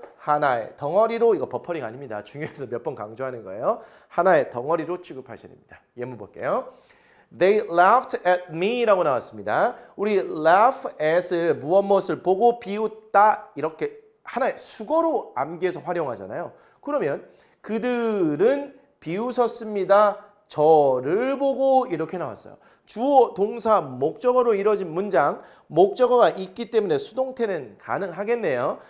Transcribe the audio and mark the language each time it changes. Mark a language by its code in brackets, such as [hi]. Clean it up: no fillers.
[ko] 하나의 덩어리로 이거 버퍼링 아닙니다. 중요해서 몇 번 강조하는 거예요. 하나의 덩어리로 취급하셔야 됩니다. 예문 볼게요. [en] They laughed at me [ko] 라고 나왔습니다. 우리 laugh at을 무엇을 보고 비웃다 이렇게 하나의 수거로 암기해서 활용하잖아요. 그러면 그들은 비웃었습니다. 저를 보고 이렇게 나왔어요. 주어, 동사, 목적어로 이루어진 문장, 목적어가 있기 때문에 수동태는 가능하겠네요.